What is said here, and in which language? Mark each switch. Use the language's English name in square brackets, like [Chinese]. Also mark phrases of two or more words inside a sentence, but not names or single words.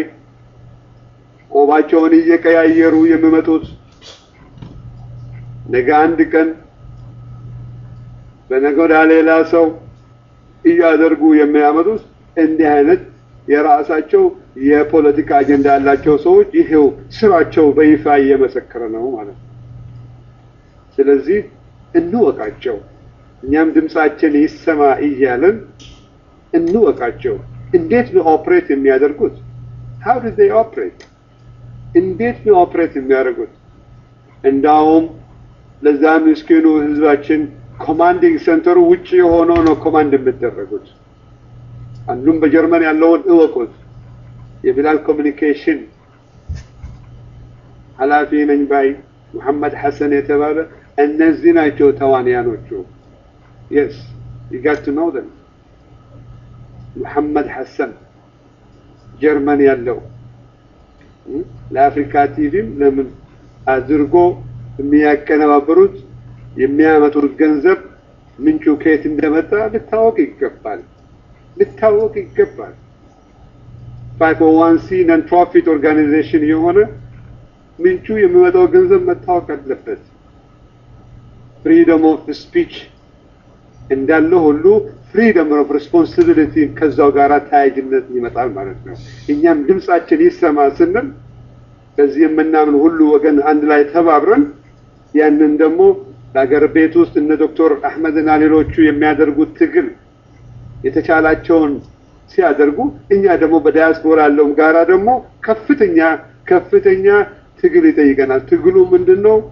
[Amharic] ቆባቸውን እየቀያየሩ የሚመጡት ነገ አንድ ቀን በነገዳ ሌላ ሰው እያደረጉ የሚያመጡት እንዲህ አይነት የራሳቸው የፖለቲካ አጀንዳ ያላቸው ሰዎች ይሄው ስራቸው በይፋ እየመሰከረ ነው ማለት ነው። ስለዚህ እንወቃቸው፣ እኛም ድምጻችን ይሰማ እያለን እንወቃቸው። እንዴት ነው ኦፕሬት የሚያደርጉት? [English] how did they operate? [Amharic] እንዴት ነው ኦፕሬት የሚያደርጉት? እንዳውም ለዛ ምስኪኑ ህዝባችን ኮማንዲንግ ሴንተሩ ውጪ ሆኖ ነው ኮማንድ የሚደረጉት። አንዱም በጀርመን ያለውን እወቁት። የቢላል ኮሚኒኬሽን ኃላፊ ነኝ ባይ ሙሐመድ ሐሰን የተባለ እነዚህ ናቸው ተዋንያኖቹ። [English] yes you got to know them. [Amharic] ሙሐመድ ሐሰን ጀርመን ያለው ለአፍሪካ ቲቪም ለምን አድርጎ የሚያቀነባበሩት የሚያመጡት ገንዘብ ምንጩ ከየት እንደመጣ ልታወቅ ይገባል። 501c non [English] profit organization [Amharic] የሆነ ምንጩ የሚመጣው ገንዘብ መታወቅ አለበት። [English] freedom of speech [Amharic] እንዳለ ሁሉ freedom [English] of responsibility [Amharic] ከዛው ጋር ታያጅነት ይመጣል ማለት ነው። እኛም ድምጻችን ይሰማ ስንል በዚህ የምናምን ሁሉ ወገን አንድ ላይ ተባብረን ያንን ደግሞ በአገር ቤት ውስጥ እነ ዶክተር አህመድና ሌሎቹ የሚያደርጉት ትግል የተቻላቸውን ሲያደርጉ እኛ ደግሞ በዳያስፖራ ያለውም ጋራ ደግሞ ከፍተኛ ትግል ይጠይቀናል። ትግሉ ምንድነው?